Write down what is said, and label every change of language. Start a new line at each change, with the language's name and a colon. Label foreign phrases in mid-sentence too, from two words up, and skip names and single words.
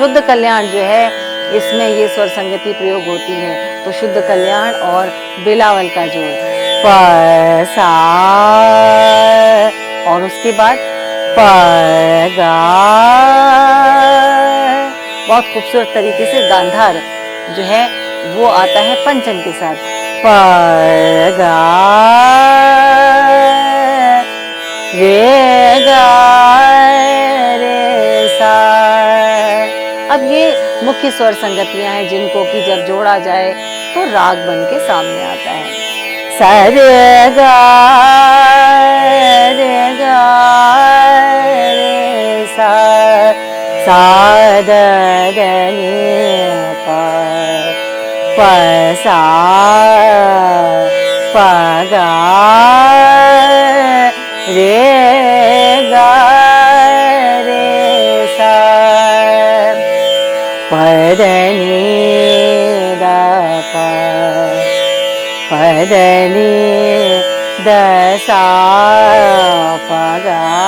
Hindi: शुद्ध कल्याण जो है इसमें ये स्वर संगति प्रयोग होती है, तो शुद्ध कल्याण और बिलावल का जोड़ प सा, और उसके बाद प गा, बहुत खूबसूरत तरीके से गांधार जो है वो आता है पंचम के साथ प गा रे गा रे सा। अब ये मुख्य स्वर संगतियां हैं जिनको कि जब जोड़ा जाए तो राग बन के सामने आता है। सा रे गा रे सा, सा द नी पा, प सा प गा रे गा रे सा, प द नी द पा, प द नी द सा प गा।